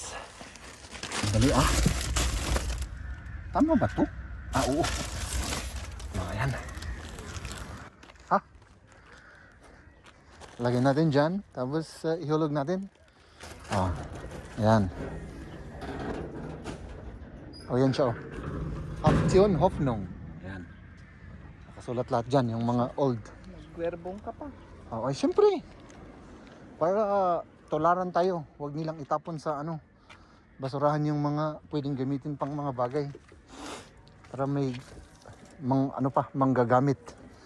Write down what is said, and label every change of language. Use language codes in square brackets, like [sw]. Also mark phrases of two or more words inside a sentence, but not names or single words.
[tl] Dali ah. Tama ba to? Ah, oo. Ayan. Ha? Lagyan natin dyan. Tapos ihulog natin. Ah, ayan. O, yan siya oh. Aktion Hoffnung. Ayan. Nakasulat lahat dyan, yung mga old. Nagwerbong ka pa. Oo, ay syempre. Para tolaran tayo. Huwag nilang itapon sa ano, basurahan yung mga pwedeng gamitin pang mga bagay. Para may ano pa, manggagamit.